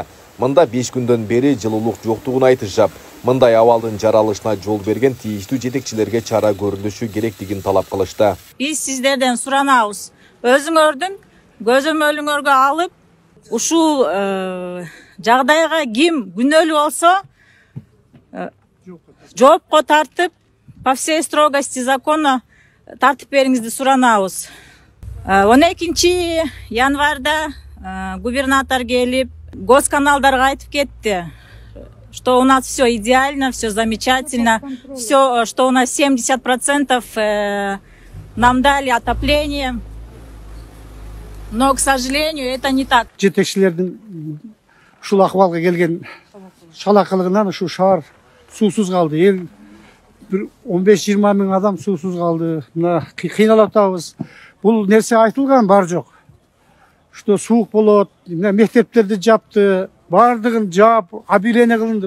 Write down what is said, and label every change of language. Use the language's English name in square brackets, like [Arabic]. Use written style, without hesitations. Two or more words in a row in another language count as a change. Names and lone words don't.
[Kyrgyz] Мында 5 күндөн бери жылуулук жоктугун айтышып, мындай абалдын жаралышына жол берген тийиштүү жетекчилерге чара көрүлүшү керектигин талап кылышты. Биз сиздерден суранабыз, өзүңөрдүн көзөмөлүңөргө алып, ушул жагдайга ким күнөөлүү болсо, жоопко тартып, [Russian] по всей строгости закона [Kyrgyz] тартып бериңизди суранабыз. 12 январда губернатор келип, госканалдарга айтып кетти, [Russian] что у нас все идеально, все замечательно, все, что у нас 70% нам дали отопление. Но, к сожалению, это не так. [Kyrgyz] Жетекчилердин ушул акыбалга келген шалакылыгынан ушу шаар суусуз калды. Эл 15-20 миң адам суусуз калды. Мына кыйналып атабыз. Бул нерсе айтылган бар жок. Что суук болот, мектептерди жапты, бардыгын жаап, объявление кылынды.